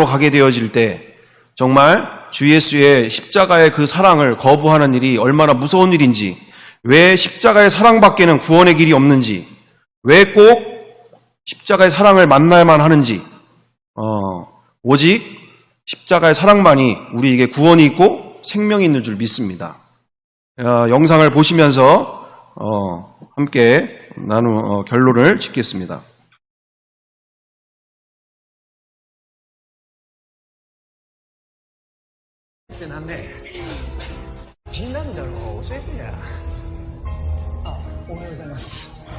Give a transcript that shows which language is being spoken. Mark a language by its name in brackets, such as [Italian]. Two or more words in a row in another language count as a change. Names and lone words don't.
[Korean] 가게 되어질 때 정말 주 예수의 십자가의 그 사랑을 거부하는 일이 얼마나 무서운 일인지, 왜 십자가의 사랑밖에는 구원의 길이 없는지, 왜 꼭 십자가의 사랑을 만나야만 하는지, 오직 십자가의 사랑만이 우리에게 구원이 있고 생명이 있는 줄 믿습니다. 영상을 보시면서 함께 결론을 짓겠습니다. [Japanese] なんで気になるんじゃろう教えてや。あ、おはようございます。